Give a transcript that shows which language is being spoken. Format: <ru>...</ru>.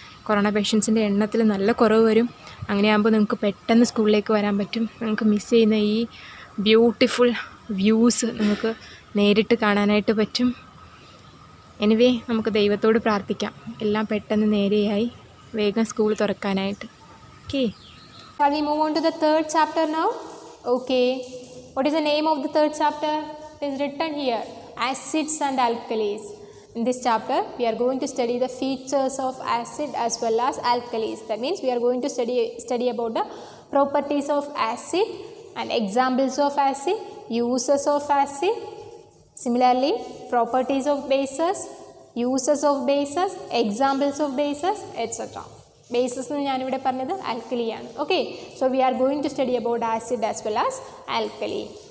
<ml>Corona പേഷ്യൻസിൻ്റെ എണ്ണത്തിൽ നല്ല കുറവ് വരും. അങ്ങനെയാകുമ്പോൾ നിങ്ങൾക്ക് പെട്ടെന്ന് സ്കൂളിലേക്ക് വരാൻ പറ്റും. നിങ്ങൾക്ക് മിസ് ചെയ്യുന്ന ഈ ബ്യൂട്ടിഫുൾ വ്യൂസ് നിങ്ങൾക്ക് നേരിട്ട് കാണാനായിട്ട് പറ്റും. എനിവേ, നമുക്ക് ദൈവത്തോട് പ്രാർത്ഥിക്കാം എല്ലാം പെട്ടെന്ന് നേരെയായി വേഗം school തുറക്കാനായിട്ട്.</ml> <en>Okay, shall we move on to the third chapter now? Okay, what is the name of the third chapter? It is written here, acids and alkalis. In this chapter we are going to study the features of acid as well as alkalis. That means we are going to study about the properties of acid and examples of acid, uses of acid, similarly properties of bases, uses of bases, examples of bases, etc. Bases</en> <ml>എന്ന് ഞാനിവിടെ പറഞ്ഞത് ആൽക്കലിയാണ്.</ml> <en>Okay, so we are going to study about acid as well as alkali.</en>